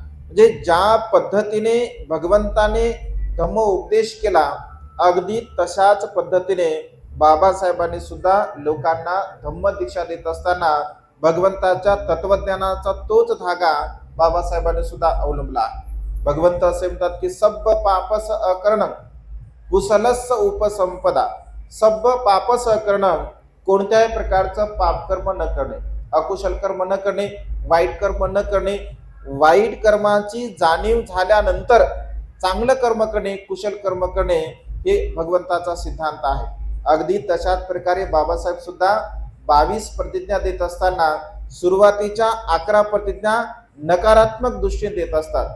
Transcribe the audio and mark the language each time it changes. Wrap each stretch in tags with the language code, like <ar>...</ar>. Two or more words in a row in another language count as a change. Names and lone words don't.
<mr>म्हणजे ज्या पद्धतीने भगवंताने धम्म उपदेश केला, अगदी तशाच पद्धतीने बाबासाहेबांनी सुद्धा लोकांना धम्म दीक्षा देत असताना भगवंताच्या तत्वज्ञानाचा तोच धागा बाबासाहेबांनी सुद्धा अवलंबला. भगवंत असे म्हणतात की</mr> <pi>सब्ब पापस अकरणं कुशलस्स उपसंपदा. सब्ब पापस अकरणं,</pi> <mr>कोणत्याही प्रकारचं पापकर्म न करणे, अकुशल कर्म न करणे, वाईट कर्म न करणे, वाईट कर्माची जाणीव झाल्यानंतर चांगलं कर्म करणे, कुशल कर्म करणे, हे भगवंताचा सिद्धांत आहे. अगदी तशाच प्रकारे बाबासाहेब सुद्धा 22 प्रतिज्ञा देत असताना सुरुवातीच्या 11 प्रतिज्ञा नकारात्मक दृष्टीने देत असतात.</mr>